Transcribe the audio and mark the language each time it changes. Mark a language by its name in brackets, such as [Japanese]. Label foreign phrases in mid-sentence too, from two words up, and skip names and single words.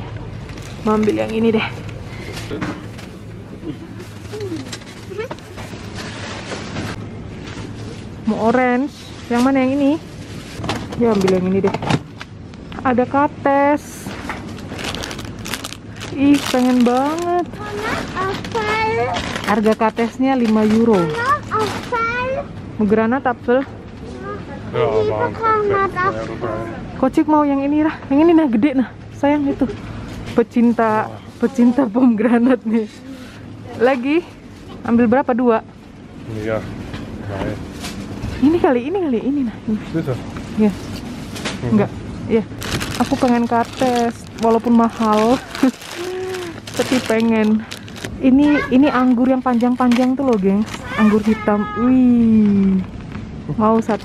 [Indonesian] Mau ambil yang ini deh. Mau orange. Yang mana yang ini? Ya ambil yang ini deh. Ada kates. Ih, pengen banget. Apel. Harga katesnya €5. Apel. Mau granat apel? [German] Ja, aber [Indonesian] Kocik mau yang ini lah. Yang ini nah gede nah. Sayang itu. Pecinta pomegranat nih. Lagi ambil berapa? 2? [German] ja, nein. [Indonesian] Ini kali ini nah. Ini. [German] Bitte. [Indonesian] Ya. Enggak. Ya. Aku pengen kates walaupun mahal. Tapi pengen. Ini anggur yang panjang-panjang tuh loh, gengs. Anggur hitam. Wih. Mau 1.